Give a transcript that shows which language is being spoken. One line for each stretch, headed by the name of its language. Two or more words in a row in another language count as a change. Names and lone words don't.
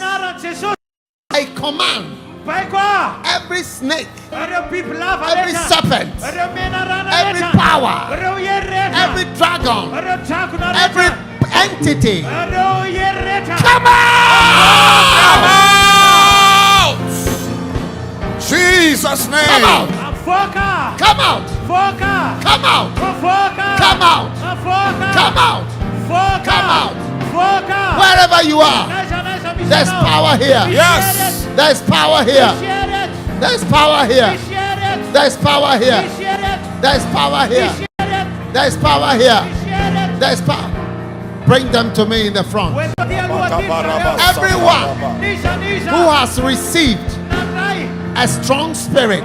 English: I command every snake, every serpent, every power, every dragon, every entity, come out! Jesus! Jesus' name. Come out. Foca. Come out. Foca. Come out. Foca. Come out. Foca. Come out. Foca. Come out. Foca. Wherever you are, there's power here. Yes. There's power here. There's power here. There's power here. There's power here. There's power here. There's power. Bring them to me in the front. Everyone who has received a strong spirit